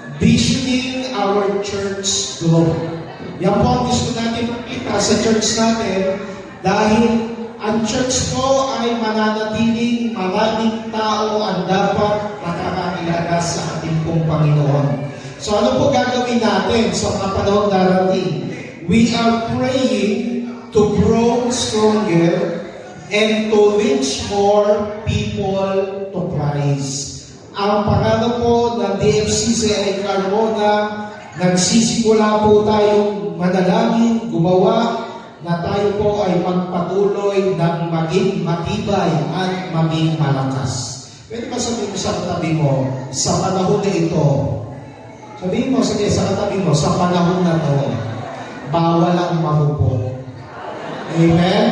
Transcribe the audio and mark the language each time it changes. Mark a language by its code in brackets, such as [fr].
[en] Visioning our church growth. [tl] Yan po ang gusto natin makita sa church natin dahil ang church po ay mananatiling maraming tao ang dapat nakakakilala sa ating pong Panginoon. So ano po gagawin natin sa mga panahon darating? [en] We are praying to grow stronger and to reach more people to Christ. [tl] Ang pangalan po ng DFCCI Carmona, nagsisimula po tayong manalangin, gumawa, na tayo po ay magpatuloy ng maging matibay at maging malakas. Pwede ba sabihin mo sa katabi mo, sa panahon na ito, sabihin mo sige, sa katabi mo, sa panahon na ito, bawal ang mahupo. Amen?